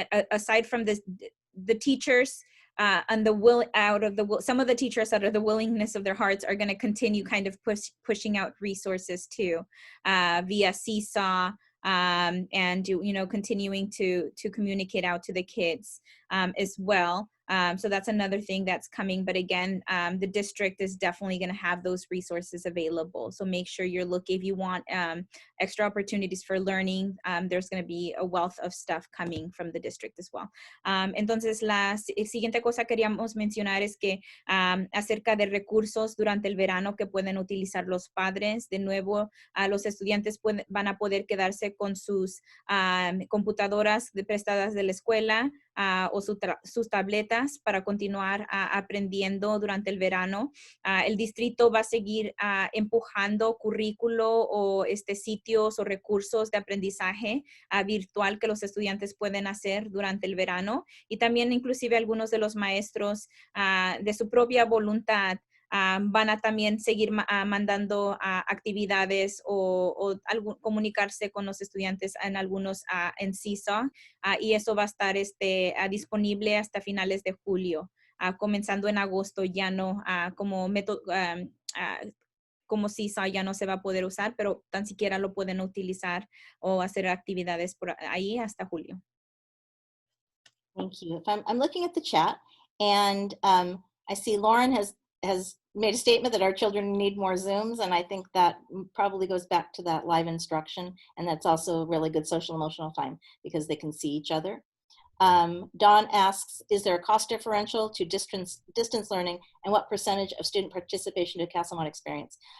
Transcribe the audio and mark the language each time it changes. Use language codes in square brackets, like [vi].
[en] Aside from this, the teachers and some of the teachers out of the willingness of their hearts are going to continue kind of pushing out resources too via Seesaw and continuing to communicate out to the kids as well. So that's another thing that's coming. But again, the district is definitely going to have those resources available. So make sure you're looking, if you want extra opportunities for learning, there's going to be a wealth of stuff coming from the district as well. [es] Entonces, la siguiente cosa queríamos mencionar es que acerca de recursos durante el verano que pueden utilizar los padres. De nuevo, los estudiantes van a poder quedarse con sus computadoras prestadas de la escuela, o sus tabletas para continuar aprendiendo durante el verano. El distrito va a seguir empujando currículo o sitios o recursos de aprendizaje virtual que los estudiantes pueden hacer durante el verano, y también inclusive algunos de los maestros de su propia voluntad van a también seguir mandando actividades o comunicarse con los estudiantes en algunos en Seesaw, y eso va a estar disponible hasta finales de julio, comenzando en agosto ya no como método, como Seesaw ya no se va a poder usar, pero tan siquiera lo pueden utilizar o hacer actividades por ahí hasta julio. [en] Thank you. I'm looking at the chat, and I see Lauren has made a statement that our children need more Zooms, and I think that probably goes back to that live instruction, and that's also a really good social emotional time because they can see each other. Dawn asks, is there a cost differential to distance learning, and what percentage of student participation to Castlemont experience?